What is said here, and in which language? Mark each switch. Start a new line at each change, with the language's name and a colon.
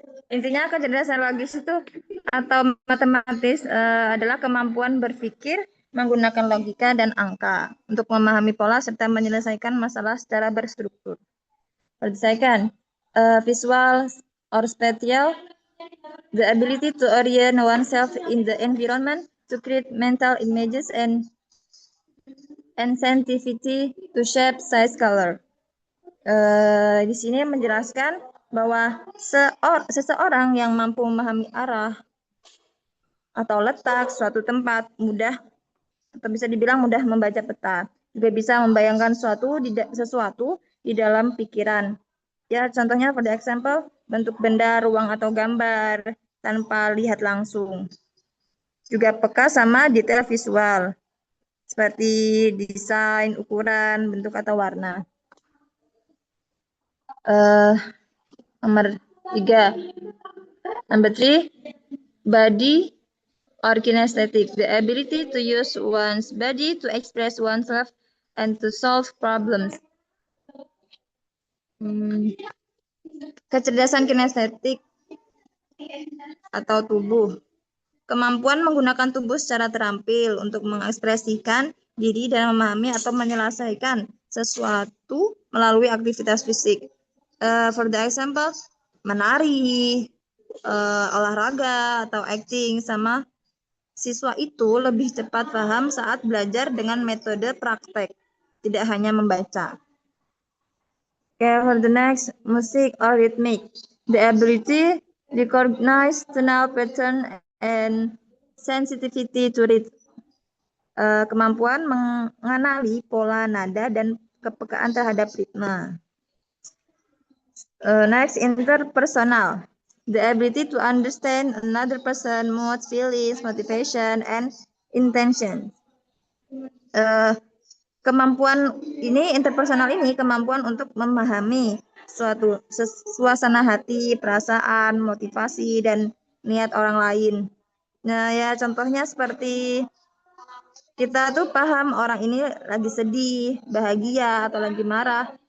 Indonesian: Intinya kecerdasan logis itu atau matematis adalah kemampuan berpikir menggunakan logika dan angka untuk memahami pola serta menyelesaikan masalah secara berstruktur.
English: Berdasarkan visual or spatial, the ability to orient oneself in the environment, to create mental images and sensitivity to shape, size, color.
Indonesian: Di sini menjelaskan bahwa seseorang yang mampu memahami arah atau letak suatu tempat mudah, atau bisa dibilang mudah membaca peta, juga bisa membayangkan sesuatu di dalam pikiran. Ya, contohnya
English: for the example,
Indonesian: bentuk benda, ruang atau gambar tanpa lihat langsung. Juga peka sama detail visual, seperti desain, ukuran, bentuk atau warna.
English: Number 3, body or kinesthetic, the ability to use one's body to express oneself and to solve problems.
Indonesian: Kecerdasan kinestetik atau tubuh, kemampuan menggunakan tubuh secara terampil untuk mengekspresikan diri dan memahami atau menyelesaikan sesuatu melalui aktivitas fisik.
English: For the example,
Indonesian: menari, olahraga, atau acting. Sama siswa itu lebih cepat paham saat belajar dengan metode praktek, tidak hanya membaca.
English: Okay, for the next, music or rhythmic, the ability to recognize tonal pattern and sensitivity to rhythm.
Indonesian: Kemampuan mengenali pola nada dan kepekaan terhadap ritme.
English: Next, interpersonal, the ability to understand another person, moods, feelings, motivation, and intention.
Indonesian: kemampuan ini, interpersonal ini, kemampuan untuk memahami suatu suasana hati, perasaan, motivasi, dan niat orang lain. Nah, ya contohnya seperti kita tuh paham orang ini lagi sedih, bahagia, atau lagi marah.